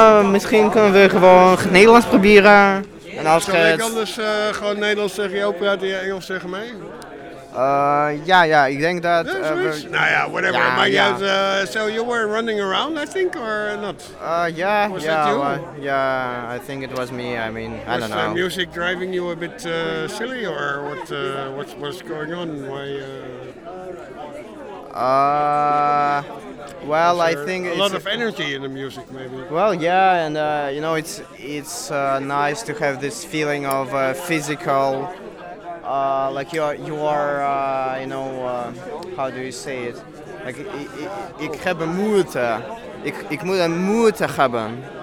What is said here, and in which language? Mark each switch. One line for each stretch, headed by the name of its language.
Dutch: Misschien kunnen we gewoon Nederlands proberen. En als zou ik anders gewoon Nederlands tegen jou praten en Engels tegen mij? Ja, ik denk dat... Nou ja, whatever. Ja, maar yeah.
English: So you were running around, I think, or not? Yeah, I think it was me. I mean, was I don't know. Was the music driving you a bit silly, or what's going on? Why... Well, I think a lot of energy in the music, maybe. Well, yeah, and you know, it's nice to have this feeling of physical, like you are you know, how do you say it?
Dutch: Like ik heb een moeite. Ik moet een moeite hebben.